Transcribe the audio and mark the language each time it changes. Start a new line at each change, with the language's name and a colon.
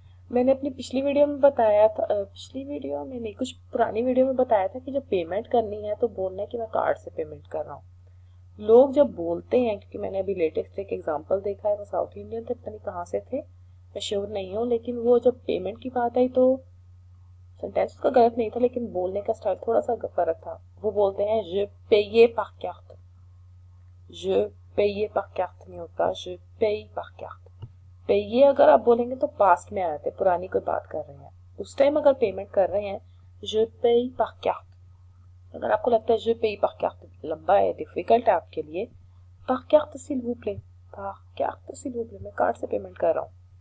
Hindi: मैंने अपनी पिछली वीडियो में बताया था, पिछली वीडियो में नहीं, कुछ पुरानी वीडियो में बताया था कि जब पेमेंट करनी है तो बोलना है कि मैं कार्ड से पेमेंट कर रहा हूँ। लोग जब बोलते हैं, क्योंकि मैंने अभी लेटेस्ट एक एग्जांपल देखा है, वो साउथ इंडियन थे, पता नहीं कहाँ से थे, मैं श्योर नहीं हूँ, लेकिन वो जब पेमेंट की बात आई तो सेंटेंस उसका गलत नहीं था, लेकिन बोलने का स्टाइल थोड़ा सा फर्क था। वो बोलते हैं
French: je paye par carte, je paye par carte
Hindi: नहीं होता,
French: je paye par carte।
Hindi: पेये अगर आप बोलेंगे तो पास्ट में आते, पुरानी कोई बात कर रहे हैं, उस टाइम अगर पेमेंट कर रहे हैं
French: je paye par carte।
Hindi: अगर आपको लगता है
French: je paye par carte
Hindi: लंबा है, डिफिकल्ट है आपके लिए,
French: par carte s'il vous plaît,
Hindi: par carte s'il vous plaît, मैं कार्ड से पेमेंट कर रहा हूँ।